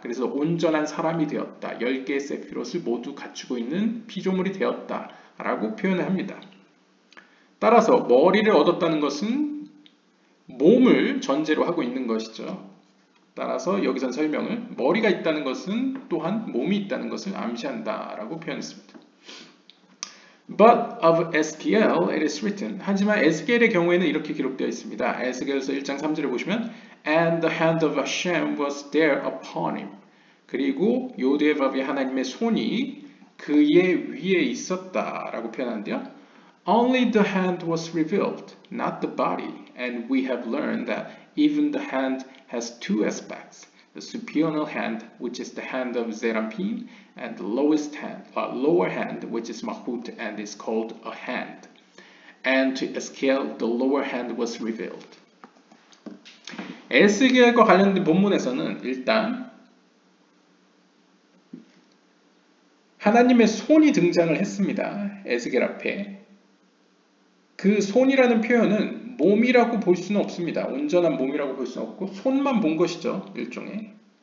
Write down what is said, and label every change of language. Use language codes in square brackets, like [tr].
[ko] 그래서 온전한 사람이 되었다. 10개의 세피롯을 모두 갖추고 있는 피조물이 되었다. 라고 표현을 합니다. 따라서 머리를 얻었다는 것은 몸을 전제로 하고 있는 것이죠. 따라서 여기선 설명을 머리가 있다는 것은 또한 몸이 있다는 것을 암시한다라고 표현했습니다. [en] But of Ezekiel it is written. [ko] 하지만 에스겔의 경우에는 이렇게 기록되어 있습니다. 에스겔서 1장 3절에 보시면 [en] And the hand of Hashem was there upon him. [ko] 그리고 요드바브의 하나님의 손이 그의 위에 있었다라고 표현하는데요. [en] Only the hand was revealed, not the body. And we have learned that even the hand has two aspects. The superior hand, which is the hand of Zerampin, and the lower hand, which is Mahut and is called a hand. And to Ezekiel, the lower hand was revealed. [ko] 에스겔과 관련된 본문에서는 일단 하나님의 손이 등장을 했습니다. 에스겔 앞에. 그 손이라는 표현은 몸이라고 볼 수는 없습니다. 온전한 몸이라고 볼 수는 없고 손만 본 것이죠. 일종의.